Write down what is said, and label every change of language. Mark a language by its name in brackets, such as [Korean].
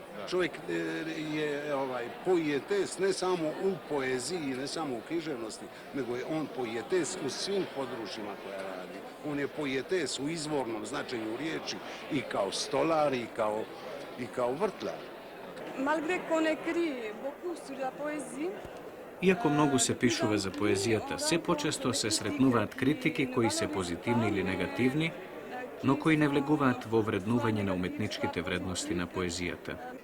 [Croatian] Čovjek je poietes ne samo u poeziji, ne samo u književnosti, nego je on poietes u svim područjima koja radi. On je poietes u izvornom značenju riječi i kao stolar i kao vrtlar. [French] Malgré qu'on écrit beaucoup sur la poésie, [Macedonian] Iako mnogo se pišuva za poezijata, все почесто се сретнуваат критики кои се позитивни или негативни, но кои не влегуваат во вреднување на уметничките вредности на поезијата.